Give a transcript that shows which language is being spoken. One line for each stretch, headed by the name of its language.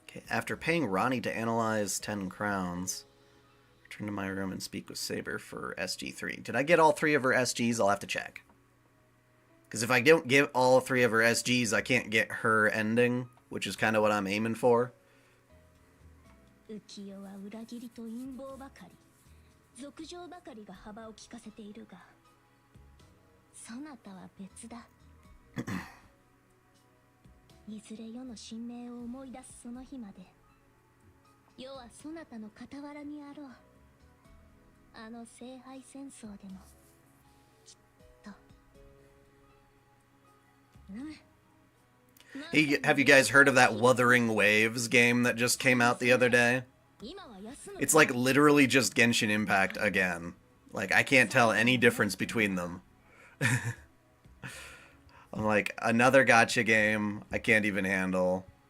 English: After paying Ronnie to analyze 10 crowns, return to my room and speak with Saber for SG3. Did I get all 3 of her SGs? I'll have to check. Because if I don't get all 3 of her SGs, I can't get her ending, which is kind of what I'm aiming for.
Japanese: 浮世は裏切りと陰謀ばかり、俗情ばかりが幅を利かせているが、そなたは別だ。いずれ世の神明を思い出すその日まで、世はそなたの傍らにあろう。あの聖杯戦争でも、きっと。
English: Hey, have you guys heard of that Wuthering Waves game that just came out the other day? It's like literally just Genshin Impact again. Like, I can't tell any difference between them. I'm like, another gacha game I can't even handle.